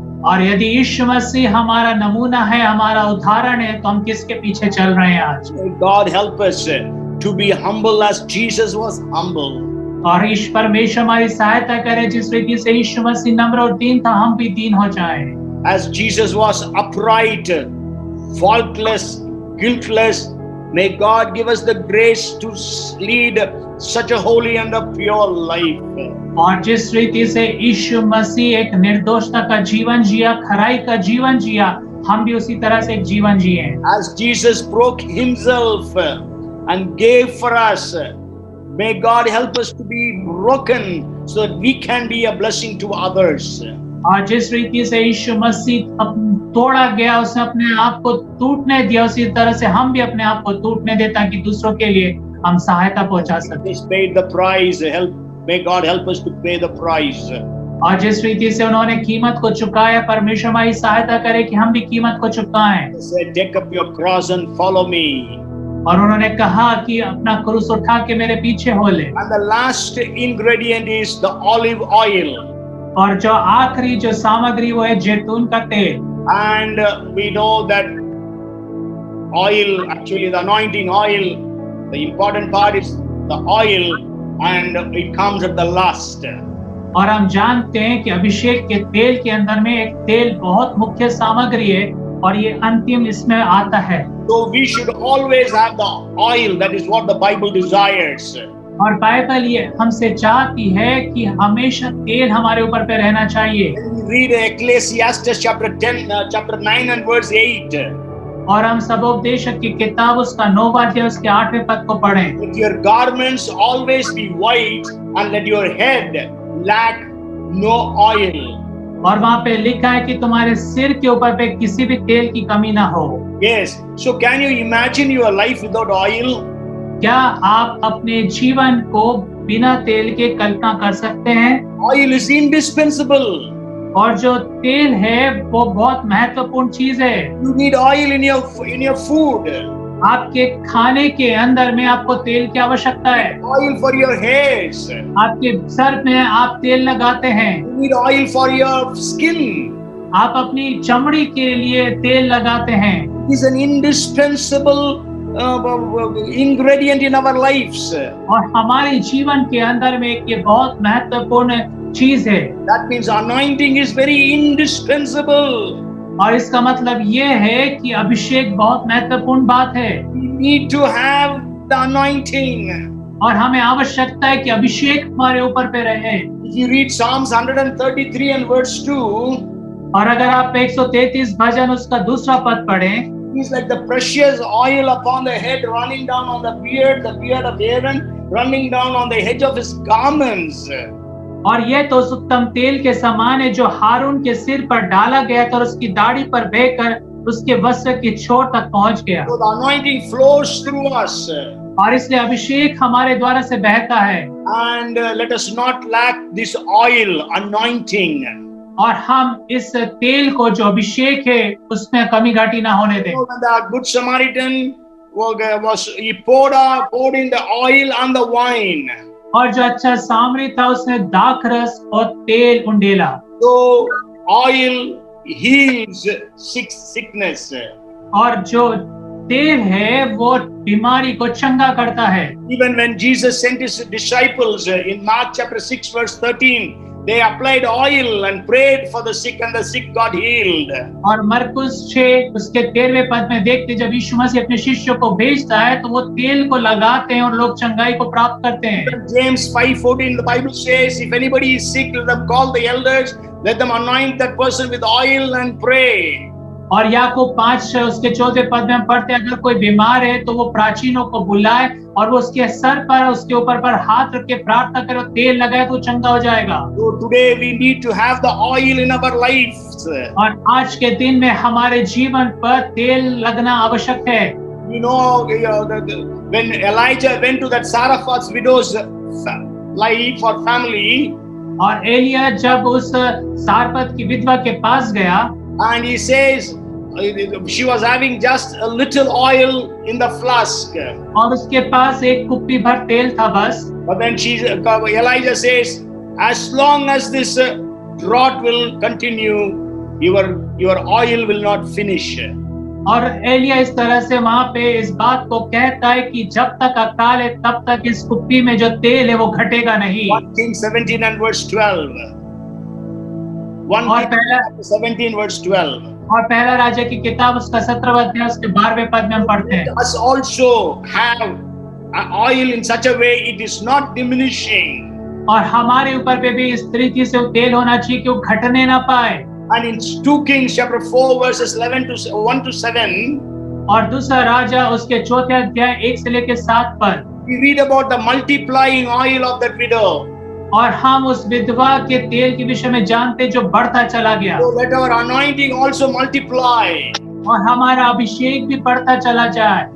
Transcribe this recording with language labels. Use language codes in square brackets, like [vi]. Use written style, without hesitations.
[hi] और यदि यीशु मसीह हमारा नमूना है, हमारा उदाहरण है, तो हम किसके पीछे चल रहे हैं आज? [en] May God help us to be humble as Jesus was humble. [hi] और ईश परमेश्वर हमारी सहायता करे, जिस रीति से यीशु मसीह नम्र और दीन था, हम भी दीन हो जाएं। [en] As Jesus was upright, faultless, guiltless, may God give us the grace to lead such a holy and a pure life. [hi] और जिस रीति से यीशु मसीह एक निर्दोषता का जीवन जिया, खराई का जीवन जिया, हम भी उसी तरह से एक जीवन जिए। [en] As Jesus broke himself and gave for us, may God help us to be broken so that we can be a blessing to others. [hi] और जिस रीति से यीशु मसीह तोड़ा गया, उसने अपने आप को टूटने दिया, उसी तरह से हम भी अपने आप को टूटने दें ताकि दूसरों के लिए हम सहायता पहुंचा सकें। [en] He paid the price. May God help us to pay the price. [hi] और जिस रीति से उन्होंने कीमत को चुकाया, परमेश्वर हमारी सहायता करे कि हम भी कीमत को चुकाएं। [en] He said, "Take up your cross and follow me." [hi] और उन्होंने कहा कि अपना क्रूस उठा के मेरे पीछे हो ले। [en] And the last ingredient is the olive oil. [hi] और जो आखिरी जो सामग्री वो है जैतून का तेल। [en] And we know that oil, actually the anointing oil, the important part is the oil, and it comes at the last. [hi] और हम जानते हैं कि अभिषेक के तेल के अंदर में एक तेल बहुत मुख्य सामग्री है, और ये अंतिम इसमें आता है। [en] So we should always have the oil. That is what the Bible desires. [hi] और बाइबल ये हमसे चाहती है कि हमेशा तेल हमारे ऊपर पे रहना चाहिए। [en] When we read Ecclesiastes chapter 9 and verse 8. [hi] और हम सबोपदेशक की किताब उसका 9वां अध्याय उसके 8वें पद को पढ़ें। [en] Let your garments always be white and let your head lack no oil. [hi] और वहाँ पे लिखा है कि तुम्हारे सिर के ऊपर पे किसी भी तेल की कमी ना हो। [en] Yes. So can you imagine your life without oil? [hi] क्या आप अपने जीवन को बिना तेल के कल्पना कर सकते हैं? [en] Oil is indispensable. [hi] और जो तेल है वो बहुत महत्वपूर्ण चीज है। [en] You need oil in your food. [hi] आपके खाने के अंदर में आपको तेल की आवश्यकता है। [en] Oil for your hairs. [hi] आपके सर में आप तेल लगाते हैं। [en] You need oil for your skin. [hi] आप अपनी चमड़ी के लिए तेल लगाते हैं। [en] It is an indispensable ingredient in our lives. [hi] और हमारे जीवन के अंदर में एक ये बहुत महत्वपूर्ण चीज है। [en] That means anointing is very indispensable. [hi] और इसका मतलब ये है कि अभिषेक बहुत महत्वपूर्ण बात है। [en] We need to have the anointing. [hi] और हमें आवश्यकता है कि अभिषेक हमारे ऊपर पे रहे। [en] If you read Psalms 133 and verse 2, [hi] और अगर आप 133 भजन उसका दूसरा पद पढ़ें, [en] it's like the precious oil upon the head running down on the beard of Aaron running down on the edge of his garments. [hi] और ये तो उस उत्तम तेल के समान है जो हारून के सिर पर डाला गया था और उसकी दाढ़ी पर बहकर उसके वस्त्र की छोर तक पहुंच गया। [en] So the anointing flows through us. [hi] और इसलिए अभिषेक हमारे द्वारा से बहता है। [en] And let us not lack this oil, anointing. [hi] और हम इस तेल को जो अभिषेक है उसमें कमी घाटी ना होने दें। [en] When the good Samaritan he poured in the oil and the wine. [hi] और जो अच्छा सामरी था उसने दाखरस और तेल उंडेला। [en] So oil heals sickness. [hi] और जो तेल है वो बीमारी को चंगा करता है। [en] Even when Jesus sent his disciples in Mark chapter 6 verse 13, they applied oil and prayed for the sick and the sick got healed. [hi] और मरकुस 6 उसके 13वें पद में देखते जब यीशु मसीह अपने शिष्यों को भेजता है तो वो तेल को लगाते हैं और लोग चंगाई को प्राप्त करते हैं। [en] James 5:14 the Bible says, if anybody is sick, let them call the elders, let them anoint that person with oil and pray. [hi] और याकूब 5 उसके 14वें पद में हम पढ़ते हैं अगर कोई बीमार है तो वो प्राचीनों को बुलाए और वो उसके सर पर उसके ऊपर पर हाथ रख के प्रार्थना करे और तेल लगाए तो चंगा हो जाएगा। [en] So today we need to have the oil in our lives. [hi] और आज के दिन में हमारे जीवन पर तेल लगना आवश्यक है। [en] You know, when Elijah went to that Saraphat's widow's life or family, [hi] और एलिया जब उस सारपत की विधवा के पास गया, [en] and he says she was having just a little oil in the flask. [hi] और उसके पास एक कुप्पी भर तेल था बस। [en] But then Elijah says, as long as this drought will continue, your oil will not finish. [hi] और एलिया इस तरह से वहां पे इस बात को कहता है कि जब तक अकाल है तब तक इस कुप्पी में जो तेल है वो घटेगा नहीं। [en] 1 Kings 17 and verse 12. 1 Kings 17 verse 12. [hi] और पहला राजा की किताब उसका 17वां अध्याय उसके 12वें पद में हम पढ़ते हैं। [en] Us also have oil in such a way it is not diminishing. [hi] और हमारे ऊपर पे भी इस तरीके से तेल होना चाहिए कि वो घटने ना पाए। [en] And in 2 Kings chapter 4 verses 1 to 7. [hi] और दूसरा राजा उसके 4थे अध्याय 1 से लेकर 7 पद। [en] We read about the multiplying oil of that widow. [hi] और हम उस विधवा के तेल के विषय में जानते जो बढ़ता चला गया। [en] So let our anointing also multiply. [hi] और हमारा अभिषेक भी बढ़ता चला जाए।